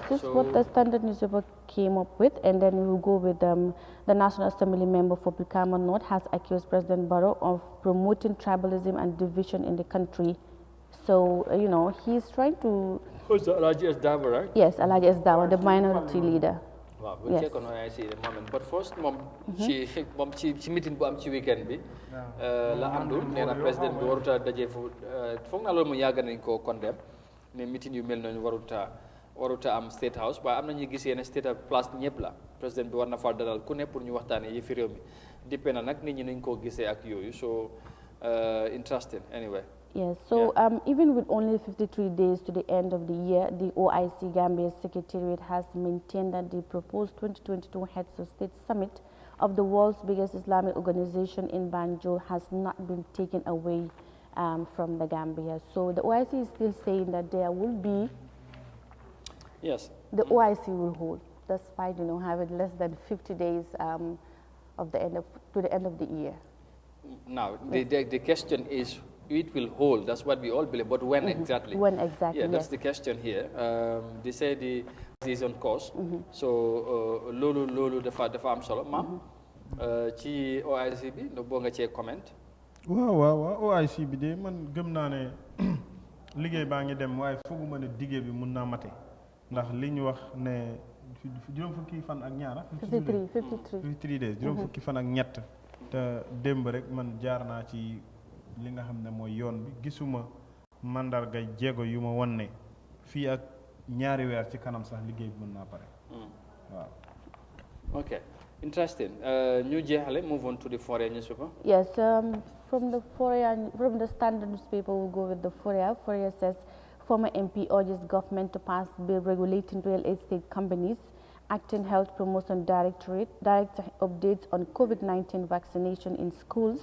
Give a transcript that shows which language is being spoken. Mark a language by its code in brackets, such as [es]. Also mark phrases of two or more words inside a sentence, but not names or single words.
[en] this is what the Standard newspaper came up with, and then we will go with the National Assembly member for Brikama North has accused President Barrow of promoting tribalism and division in the country. So, you know, he's trying to... Who's the Alaji S. Dawa, right? Yes, Alaji S. Dawa, the minority leader. Wow, we'll check on OIC in a moment. But first, [wo] ci meeting bu am ci weekend bi la andul nee na président bi waruta daje fu foog naa loolu mu yàgg nañ koo condemn ne meeting yu mel noonu waruta am State House waaye am na ñuy gis yenn [en] State place [wo] ñëpp la président bi war na fa dalal ku ne pour ñu waxtaanee yi fi réew mi dippe na nag nit ñi nañ koo gisee ak yooyu [en] so interesting anyway. Yes, so even with only 53 days to the end of the year, the OIC Gambia Secretariat has maintained that the proposed 2022 Heads of State Summit of the world's biggest Islamic organization in Banjul has not been taken away from the Gambia. So the OIC is still saying that there will be, yes, the OIC will hold, despite having less than 50 days to the end of the year. Now, the question is, it will hold, that's what we all believe, but when exactly? When exactly, yeah, that's the question here. They say the is on course, so [wo] lolu dafa am solo. Ma'am, ci OIC bi no bo nga ci comment? waaw OIC bi de man gëm naa ne liggéey baa ngi dem waaye fooguma ne diggé bi mun naa mate ndax li ñu wax ne juróom fukki fan ak ñaara [en] 53 days [wo] juróom fukki fan ak ñett te démb rek man jaar naa ci li nga xam ne mooy yoon bi gisuma mandarga jéego yu ma won ne fii ak ñaari weer ci kanam sax liggéey bi mën naa pare [en] waaw. Okay, interesting. [wo] Ñu jeexale [en] move on to the Foria newspaper. Yes, from the Standard newspaper we'll go with the Foria. Foria says former MP urges government to pass bill regulating real estate companies. Acting Health Promotion Director updates on COVID-19 vaccination in schools.